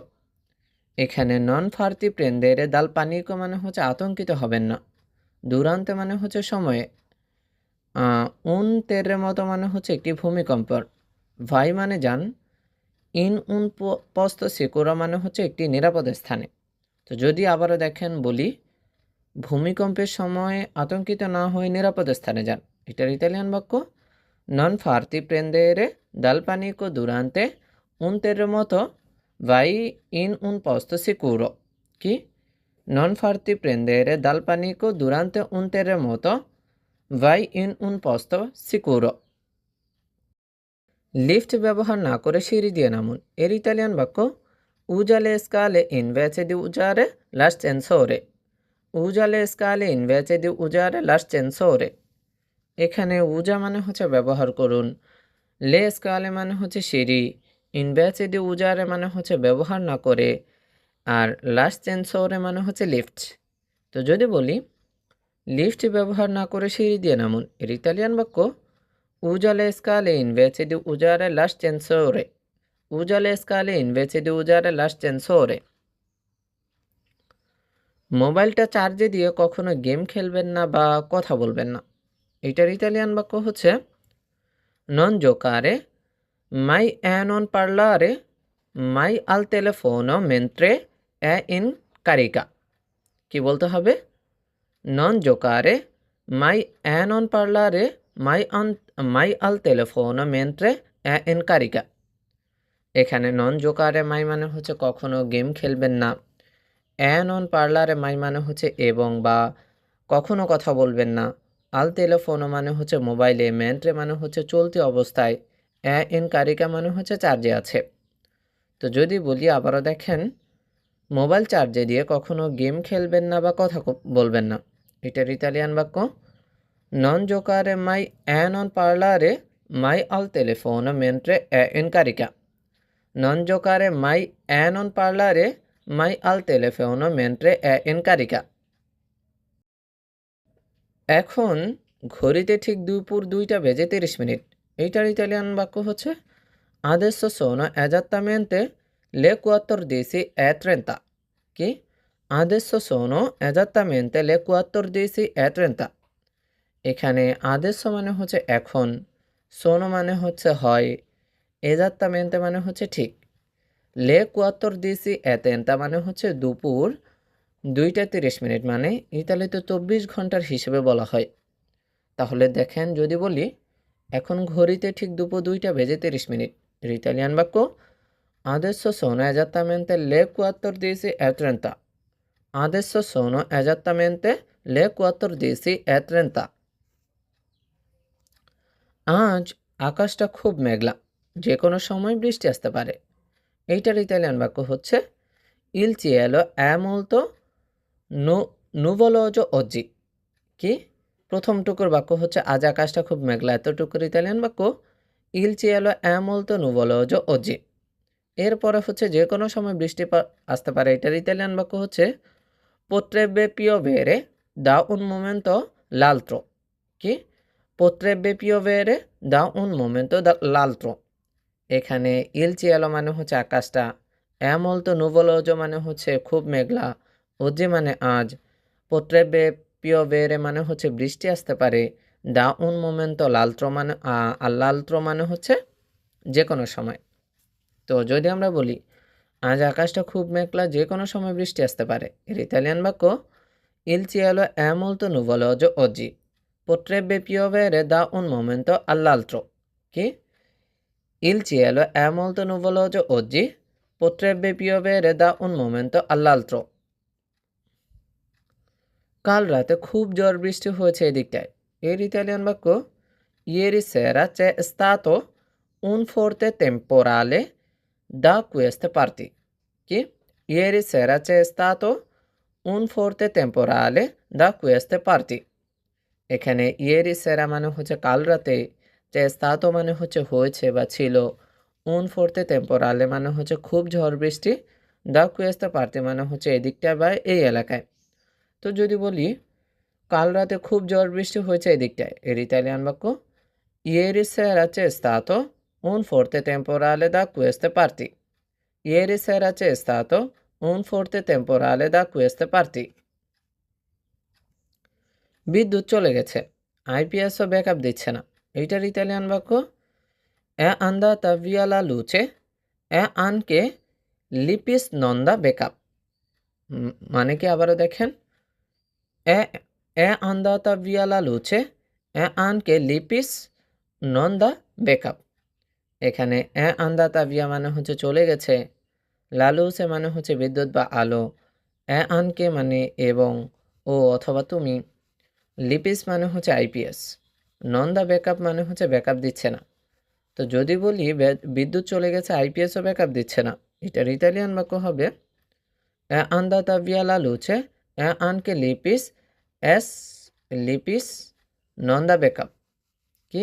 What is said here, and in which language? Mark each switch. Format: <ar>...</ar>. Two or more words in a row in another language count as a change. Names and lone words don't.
<bn>এখানে</bn> <it>non farti prendere dal panico</it> <bn>মানে হচ্ছে আতঙ্কিত হবেন না, durante মানে হচ্ছে সময়ে,</bn> <it>un terremoto</it> <bn>মানে হচ্ছে একটি ভূমিকম্প, vai মানে যান,</bn> <it>in un posto sicuro</it> <bn>মানে হচ্ছে একটি নিরাপদ স্থানে। তো যদি আবারও দেখেন বলি ভূমিকম্পের সময় আতঙ্কিত না হয়ে নিরাপদ স্থানে যান, এটার ইতালিয়ান বাক্য</bn> <it>non farti prendere dal panico durante un terremoto vai in un posto sicuro।</it> <bn>কি?</bn> <it>non farti prendere dal panico durante un terremoto vai in un posto sicuro।</it> <bn>লিফট ব্যবহার না করে সিঁড়ি দিয়ে নামুন, এর ইতালিয়ান বাক্য</bn> <it>usa le scale invece di usare l'ascensore। usa le scale invece di usare l'ascensore।</it> <bn>এখানে উজা মানে হচ্ছে ব্যবহার করুন,</bn> <it>le scale</it> <bn>মানে হচ্ছে সিঁড়ি,</bn> <it>invece di usare</it> <bn>মানে হচ্ছে ব্যবহার না করে, আর l'ascensore মানে হচ্ছে লিফট। তো যদি বলি লিফট ব্যবহার না করে সিঁড়ি দিয়ে নামুন, এর ইতালিয়ান বাক্য</bn> <it>usa le scale invece di usare l'ascensore. usa le scale invece di usare l'ascensore.</it> <bn>মোবাইলটা চার্জে দিয়ে কখনো গেম খেলবেন না বা কথা বলবেন না। এটার ইতালিয়ান বাক্য হচ্ছে</bn> <it>non giocare mai e non parlare mai al telefono mentre è in carica।</it> <bn>কি বলতে হবে?</bn> <it>non giocare mai e non parlare mai al telefono mentre è in carica।</it> <bn>এখানে</bn> <it>non giocare mai</it> <bn>মানে হচ্ছে কখনো গেম খেলবেন না।</bn> <it>non parlare mai</it> <bn>মানে হচ্ছে এবং বা কখনো কথা বলবেন না।</bn> <it>al telefono</it> <bn>মানে হচ্ছে মোবাইলে, মেন্ট্রে মানে হচ্ছে চলতি অবস্থায়,</bn> <it>in carica</it> <bn>মানে হচ্ছে চার্জে আছে। তো যদি বলি আবারও দেখেন, মোবাইল চার্জে দিয়ে কখনো গেম খেলবেন না বা কথা বলবেন না। এটার ইতালিয়ান বাক্য</bn> <it>non giocare mai non parlare mai al telefono mentre in carica. non giocare mai e non parlare mai al telefono mentre è in carica।</it> <bn>এখন ঘড়িতে ঠিক দুপুর 2টা বেজে 30 মিনিট। এইটার ইতালিয়ান বাক্য হচ্ছে</bn> <it>adesso sono esattamente le 14:30।</it> <bn>কি?</bn> <it>adesso sono esattamente le 14:30।</it> <bn>এখানে adesso মানে হচ্ছে এখন, sono মানে হচ্ছে হয়, esattamente মানে হচ্ছে ঠিক,</bn> <it>le quattordici e trenta</it> <bn>মানে হচ্ছে দুপুর 2টা 30 মিনিট, মানে ইতালিতে 24 ঘন্টার হিসেবে বলা হয়। তাহলে দেখেন যদি বলি এখন ঘড়িতে ঠিক দুপুর 2টা বেজে 30 মিনিট, এর ইতালিয়ান বাক্য</bn> <it>adesso sono esattamente le 14:30। adesso sono esattamente le 14:30।</it> <bn>আজ আকাশটা খুব মেঘলা, যে কোনো সময় বৃষ্টি আসতে পারে। এইটার ইতালিয়ান বাক্য হচ্ছে</bn> <it>il cielo è molto nuvoloso oggi। কি?</it> <bn>প্রথম টুকুর বাক্য হচ্ছে আজ আকাশটা খুব মেঘলা, এতটুকুর ইতালিয়ান বাক্য</bn> <it>il cielo è molto nuvoloso oggi।</it> <bn>এরপরে হচ্ছে যে কোনো সময় বৃষ্টি আসতে পারে, এটার ইতালিয়ান বাক্য হচ্ছে</bn> <it>potrebbe piovere da un momento l'altro।</it> <bn>কি?</bn> <it>potrebbe piovere da un momento l'altro।</it> <bn>এখানে</bn> <it>il cielo</it> <bn>মানে হচ্ছে আকাশটা,</bn> <it>molto nuvoloso</it> <bn>মানে হচ্ছে খুব মেঘলা, oggi মানে আজ,</bn> <it>potrebbe piovere</it> <bn>মানে হচ্ছে বৃষ্টি আসতে পারে,</bn> <it>da un momento l'altro</it> <bn>মানে all'altro মানে হচ্ছে যে কোনো সময়। তো যদি আমরা বলি আজ আকাশটা খুব মেঘলা, যে কোনো সময় বৃষ্টি আসতে পারে, এর ইতালিয়ান বাক্য</bn> <it>il cielo è molto nuvoloso oggi, potrebbe piovere da un momento all'altro।</it> <bn>কি?</bn> <it>il cielo è molto nuvoloso oggi, potrebbe piovere da un momento all'altro।</it> <bn>কাল রাতে খুব ঝড় বৃষ্টি হয়েছে এদিকটায়, এর ইতালিয়ান বাক্য</bn> <it>ieri sera c'è stato un forte temporale da queste parti।</it> <bn>কি?</bn> <it>ieri sera c'è stato un forte temporale da queste parti।</it> <bn>এখানে</bn> <it>ieri sera</it> <bn>মানে হচ্ছে কাল রাতে,</bn> <it>c'è stato</it> <bn>মানে হচ্ছে হয়েছে বা ছিল,</bn> <it>un forte temporale</it> <bn>মানে হচ্ছে খুব ঝড় বৃষ্টি,</bn> <it>da queste parti</it> <bn>মানে হচ্ছে এদিকটা বা এই এলাকায়। তো যদি বলি কাল রাতে খুব ঝড় বৃষ্টি হয়েছে এদিকটায়, এর ইতালিয়ান বাক্য</bn> <it>ieri sera c'è stato un forte temporale da queste parti। ieri sera c'è stato un forte temporale da queste parti।</it> <bn>বিদ্যুৎ চলে গেছে, আইপিএসও ব্যাকআপ দিচ্ছে না। এইটার ইতালিয়ান বাক্য</bn> <it>è andata via la luce e anche l'IPS non da backup।</it> <bn>মানে কি আবারও দেখেন,</bn> <it>è andata via la luce e anche l'IPS non da backup।</it> <bn>এখানে</bn> <it>è andata via</it> <bn>মানে হচ্ছে চলে গেছে,</bn> <it>la luce</it> <bn>মানে হচ্ছে বিদ্যুৎ বা আলো,</bn> <it>e anche</it> <bn>মানে এবং, ও অথবা তুমি, লিপিস মানে হচ্ছে আইপিএস,</bn> <it>non da backup</it> <bn>মানে হচ্ছে ব্যাকআপ দিচ্ছে না। তো যদি বলি বিদ্যুৎ চলে গেছে আইপিএসও ব্যাকআপ দিচ্ছে না, এটার ইতালিয়ান বাক্য হবে</bn> <it>è andata via la luce e anche l'IPS non da backup।</it> <bn>কি?</bn>